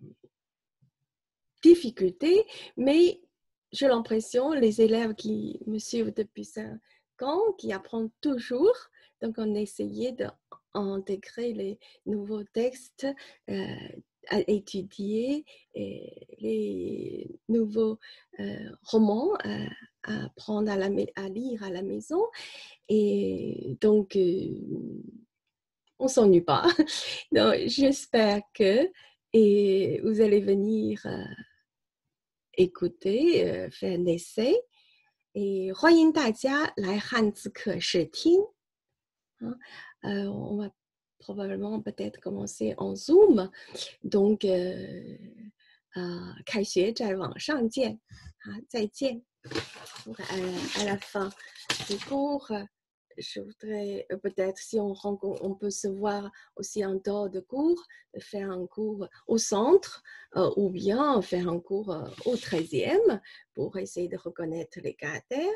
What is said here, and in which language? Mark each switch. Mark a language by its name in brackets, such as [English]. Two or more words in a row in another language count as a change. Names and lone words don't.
[French] difficulté, mais j'ai l'impression, les élèves qui me suivent depuis 5 ans, qui apprennent toujours, donc on essayait d'intégrer les nouveaux textes à étudier et les nouveaux romans à apprendre à lire à la maison. Et donc, on ne s'ennuie pas. Donc, j'espère que et vous allez venir écouter, faire un essai. Et [Chinese] 欢迎大家来汉字课室听。 [French] on va probablement peut-être commencer en Zoom. Donc, [Chinese] 开学在网上见。好，再见。 [French] à la fin du cours, je voudrais peut-être, si on peut se voir aussi en dehors de cours, faire un cours au centre ou bien faire un cours au 13e pour essayer de reconnaître les caractères.